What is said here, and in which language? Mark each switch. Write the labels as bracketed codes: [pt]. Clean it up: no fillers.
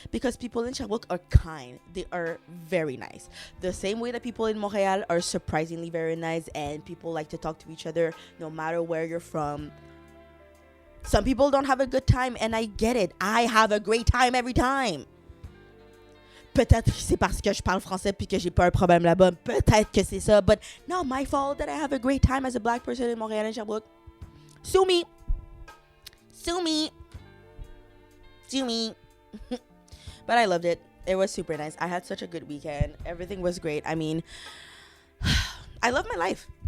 [en] Because people in Sherbrooke are kind. They are very nice. The same way that people in Montreal are surprisingly very nice, and people like to talk to each other no matter where you're from. Some people don't have a good time, and I get it. I have a great time every time. [fr] Peut-être que c'est parce que je parle français puis que j'ai pas un problème là-bas. Peut-être que c'est ça. [en] But not my fault that I have a great time as a black person in Montreal and Sherbrooke. Sue me. Sue me. Sue me. But I loved it. It was super nice. I had such a good weekend. Everything was great. I mean, I love my life.